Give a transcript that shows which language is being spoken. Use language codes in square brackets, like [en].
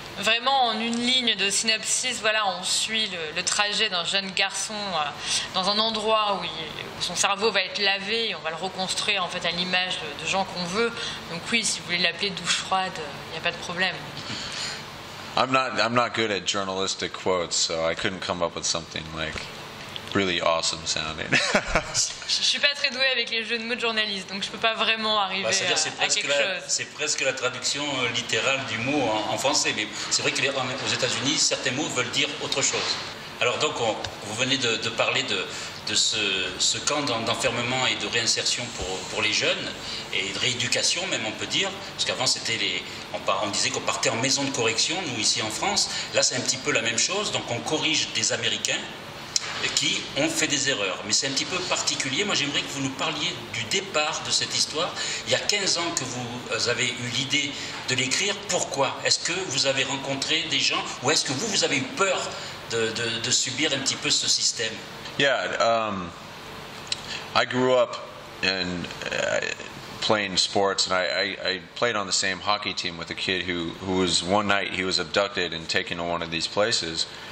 [fr] Vraiment, en une ligne de synopsis, voilà, on suit le trajet d'un jeune garçon dans un endroit où son cerveau va être lavé et on va le reconstruire en fait à l'image de gens qu'on veut. Donc oui, si vous voulez l'appeler douche froide, il n'y a pas de problème. [en] I'm not good at journalistic quotes, so I couldn't come up with something like really awesome sounding. [fr] Je suis pas très douée avec les jeux de mots de journaliste, donc je peux pas vraiment arriver à quelque chose. C'est presque la traduction littérale du mot en français, mais c'est vrai qu'aux États-Unis, certains mots veulent dire autre chose. Alors donc, vous venez de parler de ce camp d'enfermement et de réinsertion pour les jeunes, et de rééducation même on peut dire, parce qu'avant on disait qu'on partait en maison de correction, nous ici en France, là c'est un petit peu la même chose, donc on corrige des Américains qui ont fait des erreurs. Mais c'est un petit peu particulier. Moi, j'aimerais que vous nous parliez du départ de cette histoire. Il y a 15 ans que vous avez eu l'idée de l'écrire. Pourquoi? Est-ce que vous avez rencontré des gens ou est-ce que vous avez eu peur de subir un petit peu ce système? [en] Yeah, I grew up in playing sports, and I played on the same hockey team with a kid who was one night he was abducted and taken to one of these places.